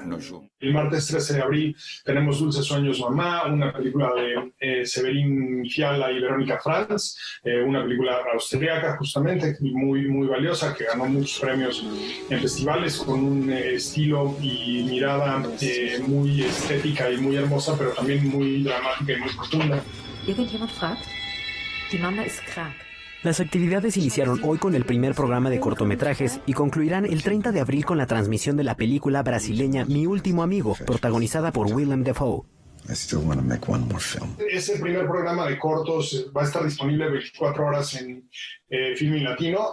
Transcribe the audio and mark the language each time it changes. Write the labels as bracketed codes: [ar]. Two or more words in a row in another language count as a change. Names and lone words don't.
[es] El martes 13 de abril tenemos Dulces Sueños Mamá, una película de Severín Fiala y Verónica Franz, una película austriaca justamente, muy valiosa, que ganó muchos premios en festivales, con un estilo y mirada muy estética y muy hermosa, pero también muy dramática y muy profunda. [de] Irgendjemand fragt? Die Mama ist krank. [es] Las actividades iniciaron hoy con el primer programa de cortometrajes y concluirán el 30 de abril con la transmisión de la película brasileña Mi Último Amigo, protagonizada por Willem Dafoe. Ese primer programa de cortos va a estar disponible 24 horas en Filmin Latino.